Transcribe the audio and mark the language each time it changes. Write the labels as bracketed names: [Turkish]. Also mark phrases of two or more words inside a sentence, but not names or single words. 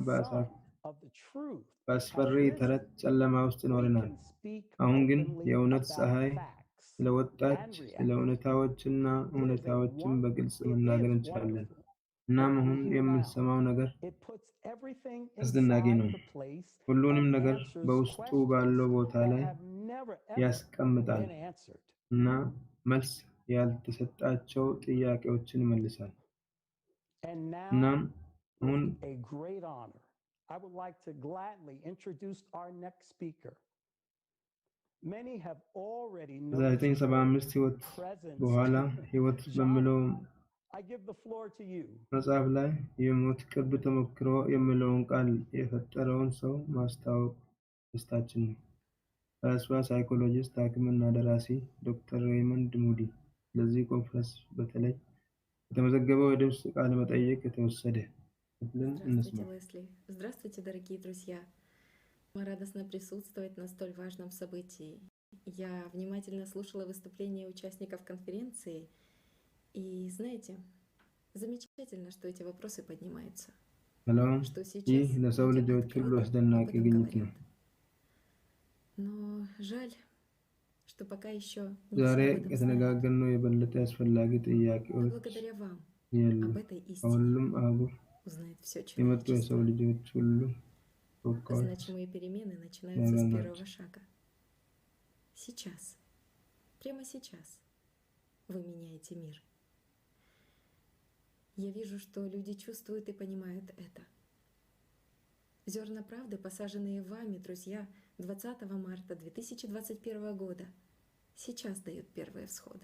[Amharic] በአስፈሪ ተረት ጨለማ ውስጥ ኖረናል። አሁን ግን የእውነት ፀሐይ ስለወጣች ስለ እውነታዎችና እውነታዎችን በግልጽ መናገር እንችላለን። እናም አሁን የምንሰማው ነገር አስደናቂ ነው። ሁሉንም ነገር በውስጡ ባለው ቦታ ላይ ያስቀምጣል እና መልስ ያልተሰጣቸው ጥያቄዎችን ይመልሳል። እናም አሁን [English] a great honor. I would like to gladly introduce our next speaker. Many have already noticed [Amharic] ህይወት በኋላ ሕይወት በሚለው መጽሐፍ ላይ የሞት ቅርብ ተሞክሮ የሚለውን ቃል የፈጠረውን ሰው ማስተዋወቅ ደስታችን ነው። ፈላስፋ፣ ሳይኮሎጂስት፣ ሐኪምና ደራሲ ዶክተር ሬይመንድ ሙዲ ለዚህ ኮንፈረንስ በተለይ የተመዘገበው የድምፅ ቃለ መጠይቅ የተወሰደ ክፍልን እንስማ። [Russian] Здравствуйте, Лесли. Здравствуйте, дорогие друзья. Мы радостно присутствовать на столь важном событии. Я внимательно слушала выступления участников конференции, и, знаете, замечательно, что эти вопросы поднимаются. [Amharic] ሰላም፣ [Russian] Что [Amharic] ይህ [Russian] сейчас [Amharic] ለሰው [Russian] люди [Amharic] ልጆች ሁሉ [Russian] открыто об [Amharic] አስደናቂ [Russian] этом [Amharic] ግኝት ነው። [Russian] говорят. Но жаль, что пока еще не [Amharic] ዛሬ [Russian] все об этом знают. [Amharic] ከተነጋገርነው የበለጠ አስፈላጊ [Russian] Но [Amharic] ጥያቄዎች [Russian] благодаря вам [Amharic] የሉም። [Russian] об этой истине [Amharic] ከሁሉም አህጉር [Russian] узнает все [Amharic] የመጡ [Russian] человечество. [Amharic] የሰው ልጆች ሁሉ ተወካዮች [Russian] Значимые перемены начинаются с первого шага. Сейчас, прямо сейчас вы меняете мир. Я вижу, что люди чувствуют и понимают это. Зерна правды, посаженные вами, друзья, 20 марта 2021 года, сейчас дают первые всходы.